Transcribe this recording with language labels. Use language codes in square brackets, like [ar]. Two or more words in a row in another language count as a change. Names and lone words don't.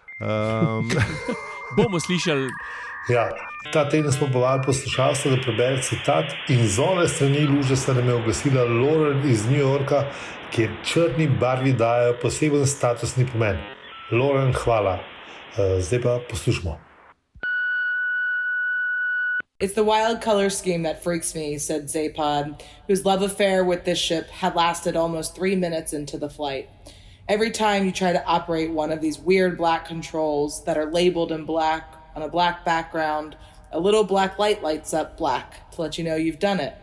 [sl] Bomo slišali. Ja, ta teden smo povabili poslušalstvo, da prebere citat in z one strani luže se nam je oglasila Lauren iz New Yorka, kjer črni barvi dajo poseben statusni pomen. Lauren, hvala. Zdaj pa poslušamo. [en] It's the wild color scheme that freaks me, said Zapod, whose love affair with this ship had lasted almost 3 minutes into the flight. Every time you try to operate one of these weird black controls that are labeled in black on a black background, a little black light lights up black to let you know you've done it.